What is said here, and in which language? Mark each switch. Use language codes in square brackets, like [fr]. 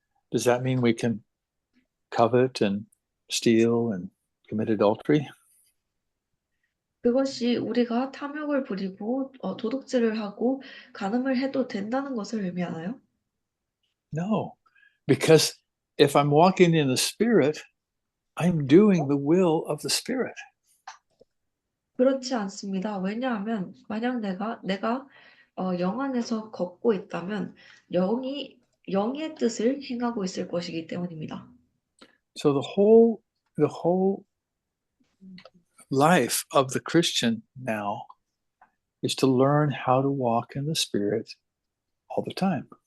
[en] Does that mean we can covet and steal and commit adultery? [ko] 그것이 우리가 탐욕을 부리고 도둑질을 하고 간음을 해도 된다는 것을 의미하나요? [en] No, because if I'm walking in the spirit, I'm doing the will of the spirit. [ko] 그렇지 않습니다. 왜냐하면 만약 내가 영 안에서 걷고 있다면 영의 뜻을 행하고 있을 것이기 때문입니다. [en] So the whole life of the Christian now is to learn how to walk in the spirit all the time.